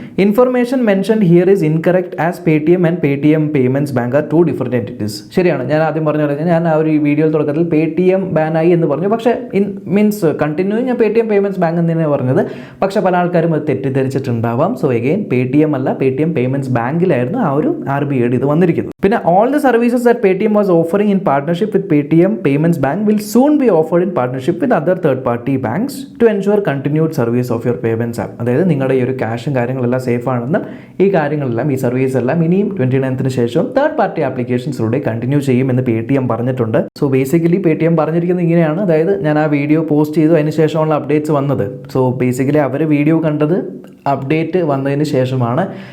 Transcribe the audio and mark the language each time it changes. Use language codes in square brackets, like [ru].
[en] Information mentioned here is incorrect as Paytm and Paytm Payments Bank are 2 different entities. [ml] ശരിയാണ്, ഞാൻ ആദ്യം പറഞ്ഞു കഴിഞ്ഞാൽ ഞാൻ ആ ഒരു വീഡിയോ തുടക്കത്തിൽ പേടിഎം ബാനായി എന്ന് പറഞ്ഞു. പക്ഷേ മീൻസ് കണ്ടിന്യൂ ഞാൻ പേടിഎം പേയ്മെന്റ്സ് ബാങ്ക് എന്ന് തന്നെയാണ് പറഞ്ഞത്. പക്ഷേ പല ആൾക്കാരും അത് തെറ്റിദ്ധരിച്ചിട്ടുണ്ടാവാം. സോ എഗെയിൻ പേടിഎം അല്ല, പേടിഎം പേയ്മെന്റ്സ് ബാങ്കിലായിരുന്നു ആ ഒരു RBIയുടെ ഇത് വന്നിരിക്കുന്നത്. [en] പിന്നെ all the services that Paytm was offering in partnership with Paytm Payments Bank will soon be offered in partnership with other third-party banks to ensure continued service of your payments app. [ml] അതായത് നിങ്ങളുടെ ഈ ഒരു ക്യാഷും കാര്യങ്ങളെല്ലാം safe ആണെന്നും ഈ കാര്യങ്ങളെല്ലാം ഈ സർവീസ് എല്ലാം ഇനിയും 29th ശേഷം തേർഡ് പാർട്ടി ആപ്ലിക്കേഷൻസിലൂടെ കണ്ടിന്യൂ ചെയ്യുമെന്ന് പേടിഎം പറഞ്ഞിട്ടുണ്ട്. സോ ബേസിക്കലി പേടിഎം പറഞ്ഞിരിക്കുന്നത് ഇങ്ങനെയാണ്. അതായത് ഞാൻ ആ വീഡിയോ പോസ്റ്റ് ചെയ്തു, അതിന് ശേഷമുള്ള അപ്ഡേറ്റ്സ് വന്നത്. സോ ബേസിക്കലി അവർ വീഡിയോ കണ്ടത് അപ്ഡേറ്റ് വന്നതിന് ശേഷമാണ്.